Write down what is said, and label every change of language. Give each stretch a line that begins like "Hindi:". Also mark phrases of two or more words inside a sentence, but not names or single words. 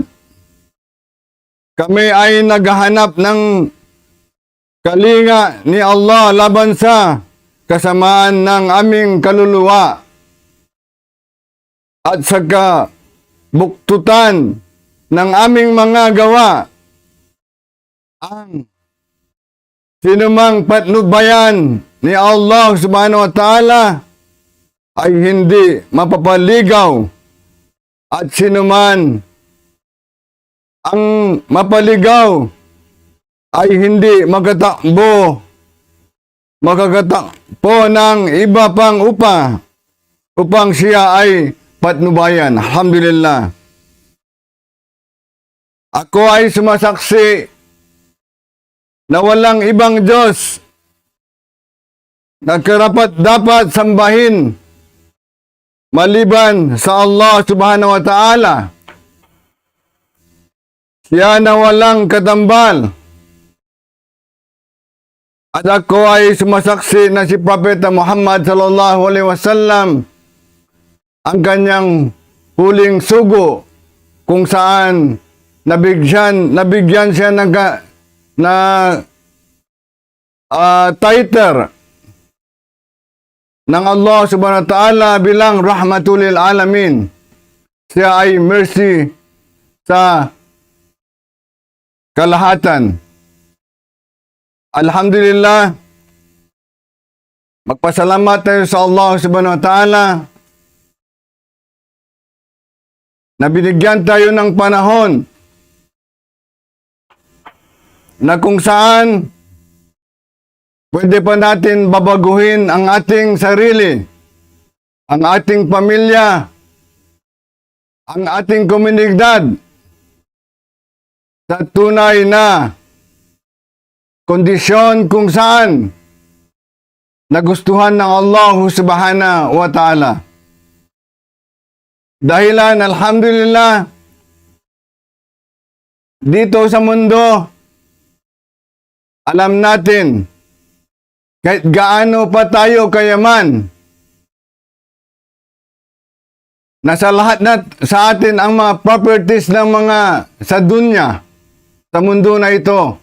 Filipino: Kami ay naghahanap ng kalinga ni Allah laban sa kasamaan ng aming kaluluwa at sa kabuktutan ng aming mga gawa. Ang sinumang patnubayan ni Allah
Arabic: سبحانه وتعالى
Filipino: ay hindi mapapaligaw, at sinuman ang mapaligaw ay hindi makakatakbo ng iba pang upang siya ay patnubayan. Alhamdulillah. Ako ay sumasaksi na walang ibang Diyos na karapat-dapat sambahin maliban sa Allah
Arabic: سبحانه وتعالى.
Filipino: Siya na walang katambal. At ako ay sumasaksi na si Propeta Muhammad
Arabic: صلى الله عليه وسلم
Filipino: ang kanyang huling sugo, kung saan nabigyan siya ng title ng Allah
Arabic: سبحانه وتعالى
Filipino: bilang
Arabic: رحمة للعالمين.
Filipino: Siya ay mercy sa kalahatan. Alhamdulillah, magpasalamat tayo sa Allah
Arabic: سبحانه وتعالى
Filipino: na binigyan tayo ng panahon na kung saan pwede pa natin babaguhin ang ating sarili, ang ating pamilya, ang ating komunidad sa tunay na kondisyon kung saan nagustuhan ng Allah
Arabic: سبحانه وتعالى.
Filipino: Dahilan, alhamdulillah, dito sa mundo, alam natin kahit gaano pa tayo kayaman, nasa lahat na sa atin ang mga properties ng mga sa dunya, sa mundo na ito.